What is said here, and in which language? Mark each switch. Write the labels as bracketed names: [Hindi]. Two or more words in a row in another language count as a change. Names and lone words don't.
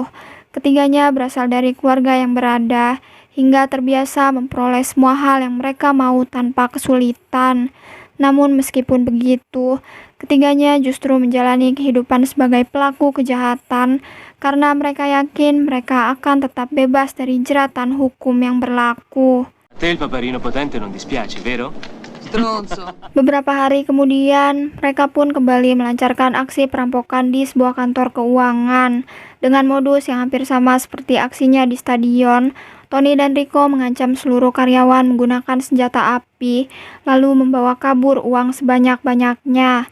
[Indonesian] Ketiganya berasal dari keluarga yang berada, hingga terbiasa memperoleh semua hal yang mereka mau tanpa kesulitan. Namun meskipun begitu, ketiganya justru menjalani kehidupan sebagai pelaku kejahatan karena mereka yakin mereka akan tetap bebas dari jeratan hukum yang berlaku. [Italian] Te il paperino potente non dispiace, vero? Stronzo. [Indonesian] Beberapa hari kemudian, mereka pun kembali melancarkan aksi perampokan di sebuah kantor keuangan. Dengan modus yang hampir sama seperti aksinya di stadion, Tony dan Rico mengancam seluruh karyawan menggunakan senjata api, lalu membawa kabur uang sebanyak-banyaknya.